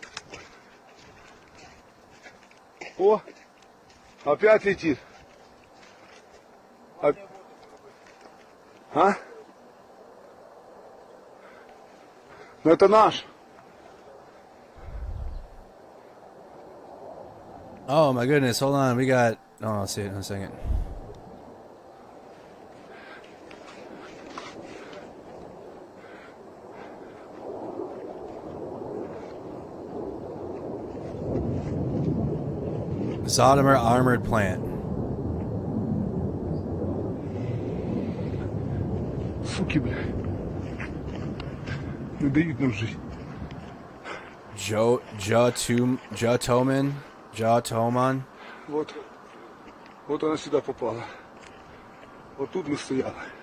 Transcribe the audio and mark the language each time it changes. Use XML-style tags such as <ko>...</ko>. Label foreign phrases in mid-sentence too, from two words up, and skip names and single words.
<ru>О, опять летит. А? Ну это наш.</ru> <en>Oh my goodness, hold on. We got... Oh, I'll see it in a second. Zhytomyr armored plant.</en> <ru>Суки, бля.</ru> <uk>Не дають нам жити. Zhytomyr.</uk> <ru>Вот она сюда попала. Вот тут мы стояли.</ru>